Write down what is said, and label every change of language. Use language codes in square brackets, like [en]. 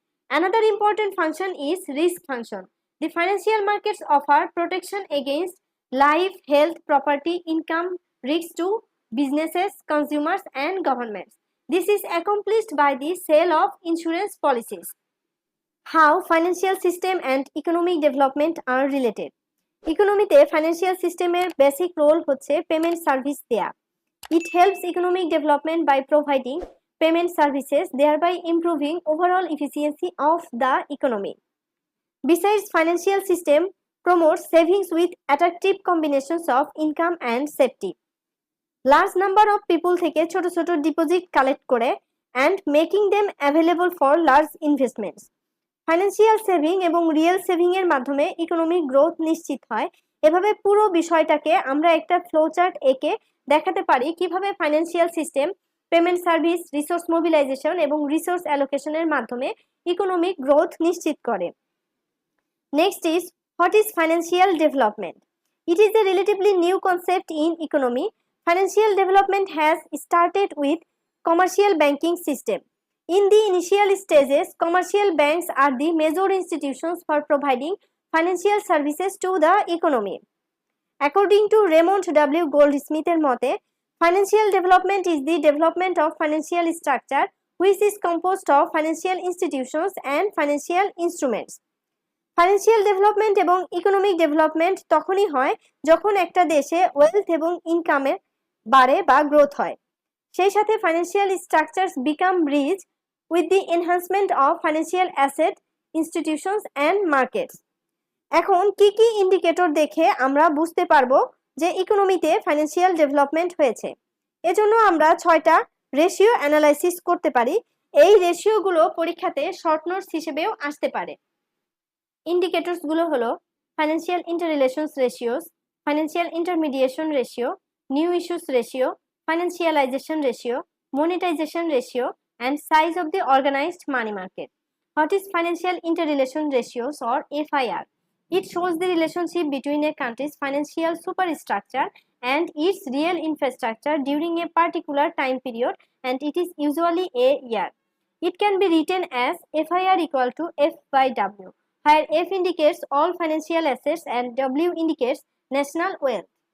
[en] Another important function is risk function. The financial markets offer protection against life, health, property, income risks to businesses, consumers, and governments. This is accomplished by the sale of insurance policies. How financial system and economic development are related. [bn] ইকোনমিতে financial সিস্টেমের basic role হচ্ছে payment service দেয়া। [en] It helps economic development by providing payment services, thereby improving overall efficiency of the economy. Besides, financial system promotes savings with attractive combinations of income and safety. Large number of people [bn] থেকে ছোট ছোট deposit collect করে [en] and making them available for large investments. [bn] Financial saving এবং real saving এর মাধ্যমে economic growth নিশ্চিত হয়। এভাবে পুরো বিষয়টাকে আমরা একটা ফ্লোচার্ট এঁকে দেখাতে পারি কিভাবে financial system, payment service, resource mobilisation এবং রিসোর্স অ্যালোকেশনের মাধ্যমে ইকোনমিক গ্রোথ নিশ্চিত করে। [en] Next is what is financial development? It is a relatively new concept in economy. Financial development has started with commercial banking system. In the initial stages, commercial banks are the major institutions for providing financial services to the economy. According to Raymond W. Goldsmith-এর মতে, financial development is the development of financial structure which is composed of financial institutions and financial instruments. [bn] Financial development এবং economic development তখনই হয় যখন একটা দেশে wealth এবং ইনকামের বাড়ে বা গ্রোথ হয়। সেই সাথে [en] Financial structures become rich with the enhancement of financial asset, institutions and markets. [bn] এখন কি কি ইন্ডিকেটর দেখে আমরা বুঝতে পারবো যে ইকোনমিতে ফাইন্যান্সিয়াল ডেভেলপমেন্ট হয়েছে? এজন্য আমরা 6টা রেশিও অ্যানালাইসিস করতে পারি। এই রেশিওগুলো পরীক্ষাতে শর্ট নোটস হিসেবেও আসতে পারে। ইন্ডিকেটরসগুলো হলো financial ইন্টাররিলেশনস ratios, financial ইন্টারমিডিয়েশন ratio, new issues ratio, ফাইন্যান্সিয়ালাইজেশন ratio, [en] monetization ratio, and size of the organized money market. What is financial interrelation ratios or FIR? It shows the relationship between a country's financial superstructure and its real infrastructure during a particular time period, and it is usually a year. It can be written as FIR equal to F by W, where F indicates all financial assets and W indicates national wealth.